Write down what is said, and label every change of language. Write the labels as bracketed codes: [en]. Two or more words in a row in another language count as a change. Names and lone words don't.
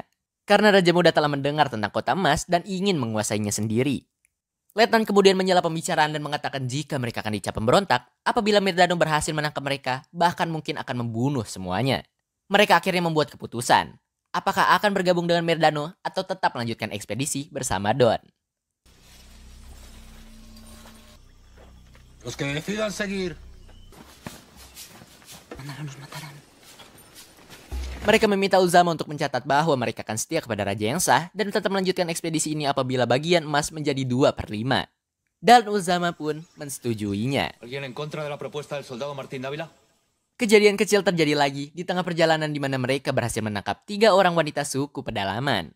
[id] Karena Raja Muda telah mendengar tentang kota emas dan ingin menguasainya sendiri. Letnan kemudian menyela pembicaraan dan mengatakan jika mereka akan dicap pemberontak, apabila Merdano berhasil menangkap mereka, bahkan mungkin akan membunuh semuanya. Mereka akhirnya membuat keputusan. Apakah akan bergabung dengan Merdano atau tetap melanjutkan ekspedisi bersama Don? [es] Los que decidan seguir. [id] Mereka meminta Ulzama untuk mencatat bahwa mereka akan setia kepada raja yang sah dan tetap melanjutkan ekspedisi ini apabila bagian emas menjadi 2/5. Dan Ulzama pun mensetujuinya. Kejadian kecil terjadi lagi di tengah perjalanan di mana mereka berhasil menangkap 3 orang wanita suku pedalaman.